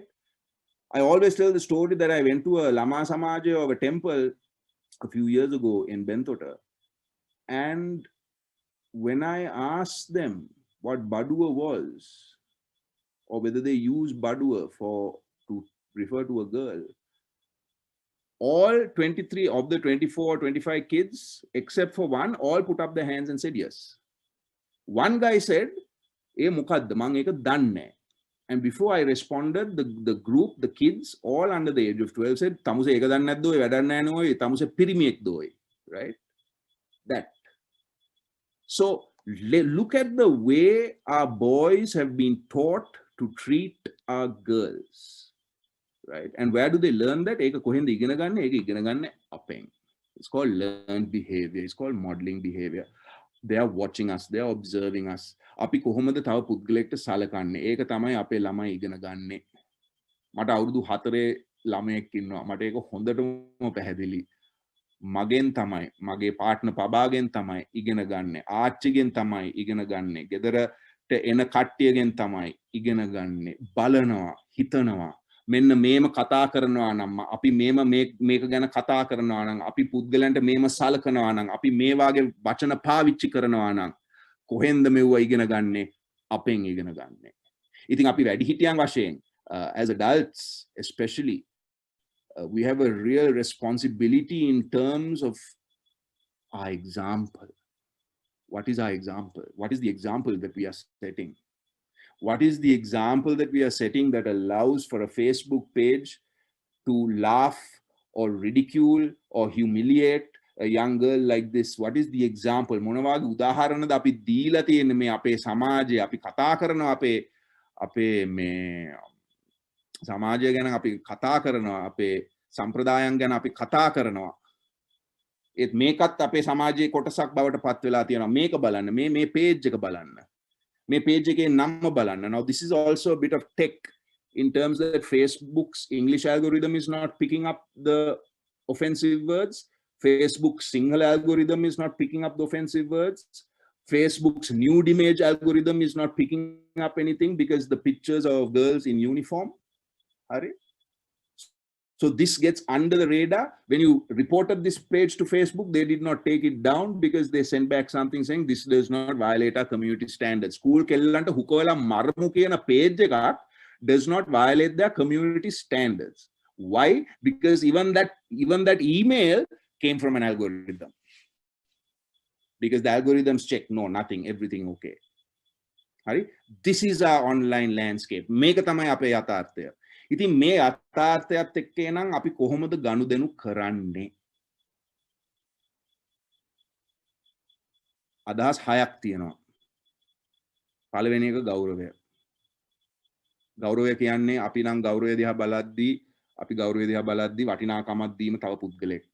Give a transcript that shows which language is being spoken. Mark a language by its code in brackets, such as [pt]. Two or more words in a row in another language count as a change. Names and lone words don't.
[en] I always tell the story that I went to a [si] ළමා සමාජ [en] of a temple a few years ago in Bentota, and when I asked them what badua was, or whether they use badua to refer to a girl, all 23 of the 24, 25 kids, except for one, all put up their hands and said yes. One guy said, [si] "ඒ මොකද්ද මං ඒක දන්නේ." [en] And before I responded, the group, the kids, all under the age of 12 said, [si] "තමුසේ ඒක දන්නේ නැද්ද, වදන්නේ නෝයි, තමුසේ පිරිමියෙක් දෝයි," [en] right? That. So look at the way our boys have been taught to treat our girls, right? And where do they learn that? [si] ඒක කොහෙන්ද ඉගෙන ගන්නේ, ඒක ඉගෙන ගන්නේ අපෙන්. [en] It's called learned behavior. It's called modeling behavior. They are watching us. They are observing us. [si] අපි කොහොමද තව පුද්ගලයෙක්ට සලකන්නේ? ඒක තමයි අපේ ළමයි ඉගෙන ගන්නෙ. මට අවුරුදු 4 ළමයෙක් ඉන්නවා. මට ඒක හොඳටම පැහැදිලි. මගෙන් තමයි, මගේ පාර්ට්නර් පබාගෙන් තමයි ඉගෙන ගන්නෙ. ආච්චිගෙන් තමයි ඉගෙන ගන්නෙ. ගෙදරට එන කට්ටියගෙන් තමයි ඉගෙන ගන්නෙ. බලනවා, හිතනවා. මෙන්න මේම කතා කරනවා නම්, අපි මේක ගැන කතා කරනවා නම්, අපි පුද්ගලයන්ට මේම සලකනවා නම්, අපි මේ වාගේ වචන පාවිච්චි කරනවා නම්, කොහෙන්ද මෙව්ව ඉගෙන ගන්නෙ? අපෙන් ඉගෙන ගන්නෙ. ඉතින් අපි වැඩිහිටියන් වශයෙන් [en] as adults especially we have a real responsibility in terms of our example. What is our example? What is the example that we are setting? What is the example that we are setting that allows for a Facebook page to laugh or ridicule or humiliate a young girl like this? What is the example? [si] මොනවාගේ උදාහරණද අපි දීලා තියෙන්නේ මේ අපේ සමාජයේ? අපි කතා කරනවා අපේ මේ සමාජය ගැන අපි කතා කරනවා, අපේ සම්ප්‍රදායන් ගැන අපි කතා කරනවා. ඒත් මේකත් අපේ සමාජයේ කොටසක් බවට පත් වෙලා තියෙනවා. මේක බලන්න, මේ page එක බලන්න. මේ page එකේ නම බලන්න. [en] Now this is also a bit of tech in terms that Facebook's English algorithm is not picking up the offensive words. Facebook's Sinhala algorithm is not picking up the offensive words. Facebook's nude image algorithm is not picking up anything because the pictures are of girls in uniform. Hari? So this gets under the radar. When you reported this page to Facebook, they did not take it down because they sent back something saying this does not violate our community standards. [si] School කෙල්ලන්ට හුකාවල මාර්මු කියන page එකක් [en] does not violate their community standards. Why? Because even that email came from an algorithm. Because the algorithms check, no, nothing, everything okay. Hari? This is our online landscape. [si] මේක තමයි අපේ යථාර්ථය. ඉතින් මේ අර්ථාර්ථයත් එක්ක නම් අපි කොහොමද ගනුදෙනු කරන්නේ? අදහස් හයක් තියෙනවා. පළවෙනි එක ගෞරවය. ගෞරවය කියන්නේ අපි නම් ගෞරවය දිහා බලද්දී වටිනාකමක් දීම තව පුද්ගලයෙක්ට.